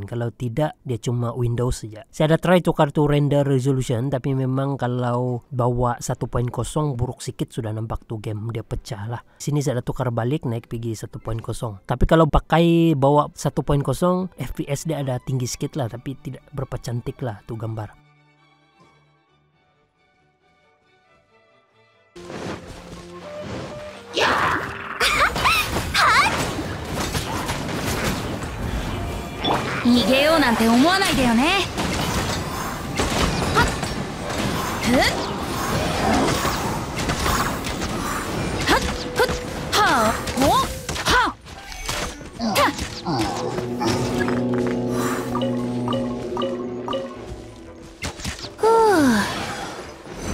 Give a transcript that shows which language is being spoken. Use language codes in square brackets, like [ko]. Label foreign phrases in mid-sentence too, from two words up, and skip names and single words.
[ms] Kalau tidak dia cuma Windows saja. Saya ada try tukar tuh [en] render resolution, [ms] tapi memang kalau bawa 1.0 buruk sedikit sudah nampak tuh game dia pecah lah. Sini saya ada tukar balik naik pergi 1.0. Tapi kalau pakai bawa 1.0 FPS dia ada tinggi sedikit lah, tapi tidak berapa cantik lah tuh gambar. [ja] 逃げようなんて思わないでよね。はっふっはっふっはあおはっふう